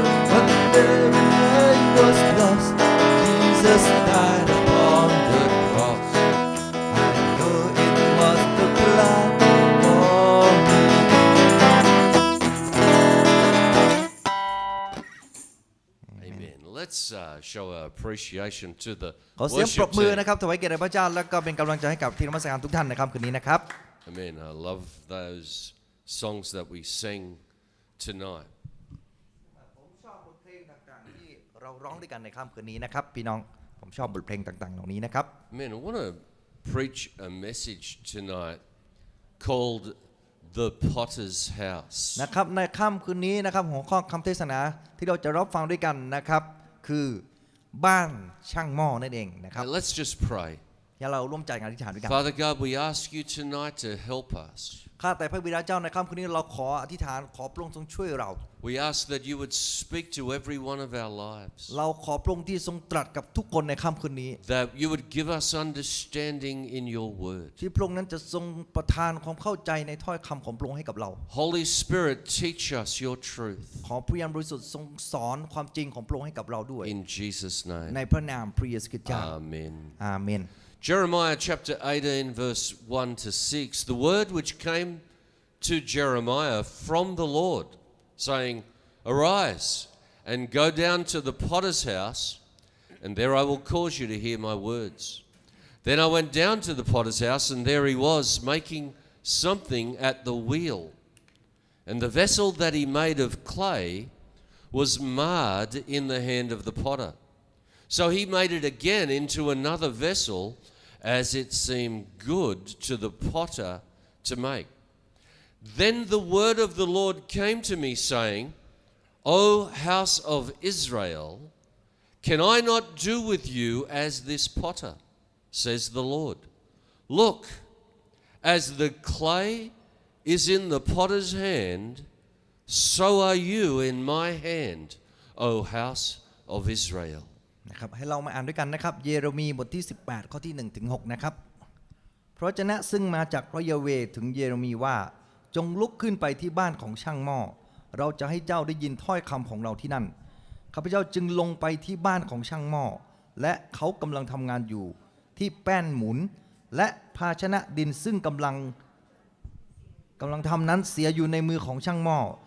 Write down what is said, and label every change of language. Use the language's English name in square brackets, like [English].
[English] When everything was lost, Jesus died upon the cross. I know it was the blood for me. Amen. Let's show our appreciation to the [Thai] ขอเสียงปรบ [English] worship [Thai] มือ [English] team. [Thai] นะครับถวายเกียรติแด่พระเจ้าแล้วก็เป็นกำลังใจให้กับทีมนมัสการทุกท่านในค่ำคืนนี้นะครับ [English] Amen. I love those songs that we sing tonight. [Thai] ผมชอบบทเพลงต่างๆที่เราร้องด้วยกันในค่ำคืนนี้นะครับพี่น้องผมชอบบทเพลงต่างๆเหล่านี้นะครับ [English] Amen. I want to preach a message tonight called The Potter's House. [Thai] นะครับในค่ำคืนนี้นะครับหัวข้อคำเทศนาที่เราจะรับฟังด้วยกันนะครับคือบ้านช่างหม้อนั่นเองนะครับ [English] Now, let's just pray. [Thai] อย่าเราร่วมใจกันอธิษฐานด้วยกัน [English] Father God, we ask you tonight to help us. [Thai] ข้าแต่พระบิดาเจ้าในค่ำคืนนี้เราขออธิษฐานขอพระองค์ทรงช่วยเรา [English] We ask that you would speak to every one of our lives. [Thai] เราขอพระองค์ที่ทรงตรัสกับทุกคนในค่ำคืนนี้ [English] That you would give us understanding in your word. [Thai] ที่พระองค์นั้นจะทรงประทานความเข้าใจในถ้อยคำของพระองค์ให้กับเรา [English] Holy Spirit, teach us your truth. [Thai] ขอพระวิญญาณบริสุทธิ์ทรงสอนความจริงของพระองค์ให้กับเราด้วย [English] In Jesus' [Thai] ใน [English] name. [Thai] พระนามพระเยซูคริสต์เจ้า [English] Amen. [Thai] อาเมน [English] Jeremiah chapter 18, verse 1 to 6. The word which came to Jeremiah from the Lord, saying, Arise and go down to the potter's house, and there I will cause you to hear my words. Then I went down to the potter's house, and there he was, making something at the wheel. And the vessel that he made of clay was marred in the hand of the potter. So he made it again into another vessel, as it seemed good to the potter to make. Then the word of the Lord came to me, saying, O house of Israel, can I not do with you as this potter, says the Lord? Look, as the clay is in the potter's hand, so are you in my hand, O house of Israel. [Thai] นะครับให้เรามาอ่านด้วยกันนะครับเยเรมีบทที่18ข้อที่1ถึง6นะครับเพราะเจ้าซึ่งมาจากพระยาเวห์ถึงเยเรมีว่าจงลุกขึ้นไปที่บ้านของช่างหม้อเราจะให้เจ้าได้ยินถ้อยคำของเราที่นั่น ข้าพเจ้าจึงลงไปที่บ้านของช่างหม้อและเขากำลังทำงานอยู่ที่แป้นหมุนและภาชนะดินซึ่งกำลังทำนั้นเสียอยู่ในมือของช่างหม้อ